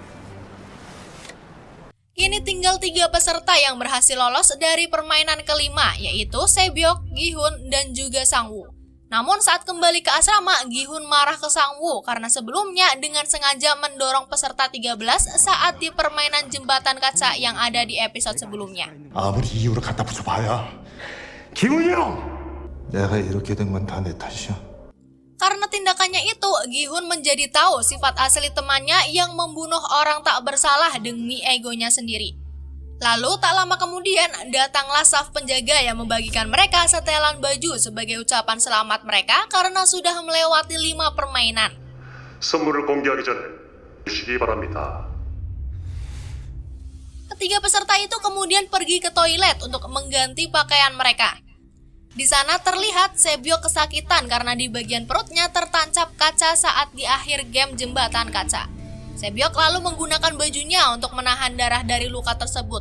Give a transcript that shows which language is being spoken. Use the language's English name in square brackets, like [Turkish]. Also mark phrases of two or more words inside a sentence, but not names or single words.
[Indonesian] Kini tinggal 3 peserta yang berhasil lolos dari permainan kelima, yaitu Se-byok, Gi-hun, dan juga Sang-woo. Namun saat kembali ke asrama, Gi-hun marah ke Sang-woo karena sebelumnya dengan sengaja mendorong peserta 13 saat di permainan jembatan kaca yang ada di episode sebelumnya. [Korean] 아무리 이유를 갖다 붙여봐야 기훈이 형! 내가 이렇게 된 건 다 내 탓이야. [Indonesian] Karena tindakannya itu, Gi-hun menjadi tahu sifat asli temannya yang membunuh orang tak bersalah demi egonya sendiri. Lalu tak lama kemudian datanglah staf penjaga yang membagikan mereka setelan baju sebagai ucapan selamat mereka karena sudah melewati 5 permainan. [Korean] 선물을 공개하기 전에 주시기 바랍니다. [Indonesian] Ketiga peserta itu kemudian pergi ke toilet untuk mengganti pakaian mereka. Di sana terlihat Se-byok kesakitan karena di bagian perutnya tertancap kaca saat di akhir game jembatan kaca. Se-byok lalu menggunakan bajunya untuk menahan darah dari luka tersebut.